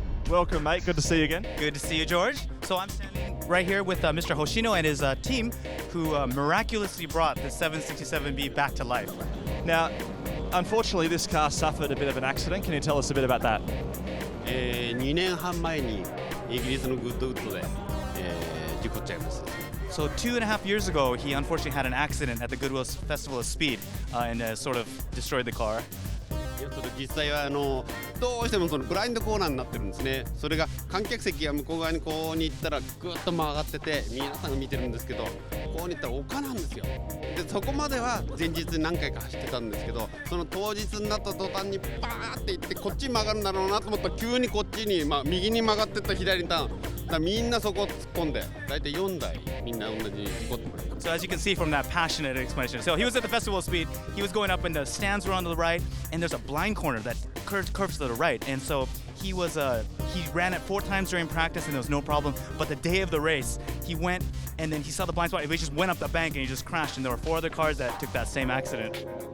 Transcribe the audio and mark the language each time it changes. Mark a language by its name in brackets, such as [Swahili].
[English] Welcome, mate. Good to see you again. Good to see you, George. So I'm standing right here with Mr. Hoshino and his team, who miraculously brought the 767B back to life. Now, unfortunately, this car suffered a bit of an accident. Can you tell us a bit about that? [Japanese] 2年半前にイギリスのグッドウッドで、事故っちゃいました。 [English] So 2.5 years ago, he unfortunately had an accident at the Goodwill Festival of Speed and sort of destroyed the car. [Japanese] それ実際はどうしてもそのブラインドコーナーになってるんですね。それが観客席が向こう側にこうに行ったらぐっと曲がってて皆さんが見てるんですけど、こうに行ったら丘なんですよ。でそこまでは前日に何回か走ってたんですけど、その当日になった途端にバーって行ってこっちに曲がるんだろうなと思ったら急にこっちに、右に曲がってった左にターン。だからみんなそこ突っ込んで、大体4台みんな同じに事故ってました。 [English] So as you can see from that passionate explanation, so he was at the Festival of Speed, he was going up and the stands were on the right, and there's a blind corner that curves to the right, and so he ran it 4 times during practice and there was no problem, but the day of the race, he went and then he saw the blind spot, and he just went up the bank and he just crashed, and there were 4 other cars that took that same accident.